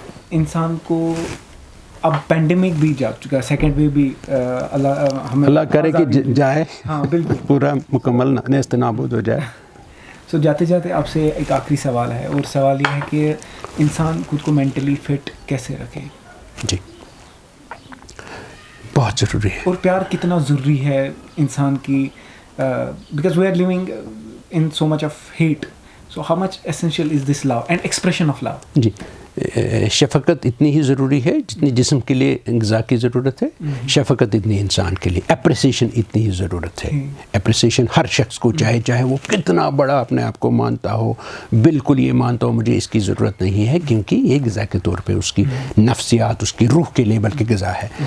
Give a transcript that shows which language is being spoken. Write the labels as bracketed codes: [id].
[ur] انسان کو اب پینڈیمک بھی جا چکا ہے, سیکنڈ ویو بھی اللہ کرے کہ جائے, ہاں بالکل پورا مکمل نیست نابود ہو جائے. سو جاتے جاتے آپ سے ایک آخری سوال ہے, اور سوال یہ ہے کہ انسان خود کو مینٹلی فٹ کیسے رکھے؟ جی بہت ضروری ہے. اور پیار کتنا ضروری ہے انسان کی, [en] Because we are living in so much of hate, so how much essential is this love and expression of love? [ur] جی شفقت اتنی ہی ضروری ہے جتنی جسم کے لیے غذا کی ضرورت ہے, شفقت اتنی انسان کے لیے, اپریسیشن اتنی ہی ضرورت ہے. اپریسیشن ہر شخص کو چاہے وہ کتنا بڑا اپنے آپ کو مانتا ہو, بالکل یہ مانتا ہو مجھے اس کی ضرورت نہیں ہے, کیونکہ یہ غذا کے طور پہ اس کی نفسیات, اس کی روح کے لیے بلکہ غذا ہے.